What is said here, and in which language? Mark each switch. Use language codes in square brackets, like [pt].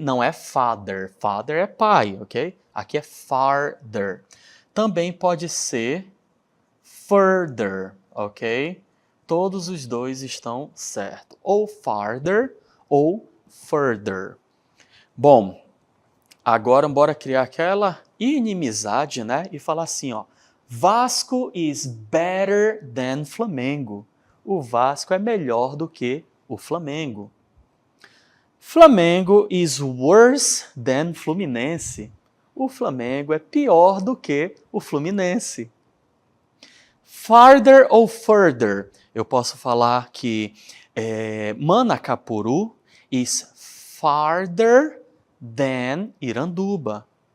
[pt] Não é father. Father é pai, ok? Aqui é farther. Também pode ser further, ok? Todos os dois estão certos. Ou farther ou further. Bom, agora bora criar aquela inimizade, né? E falar assim, ó. [en] Vasco is better than Flamengo. [pt] O Vasco é melhor do que o Flamengo. [en] Flamengo is worse than Fluminense. [pt] O Flamengo é pior do que o Fluminense. Farther ou further? Eu posso falar que Manacapuru [en] is farther than Iranduba.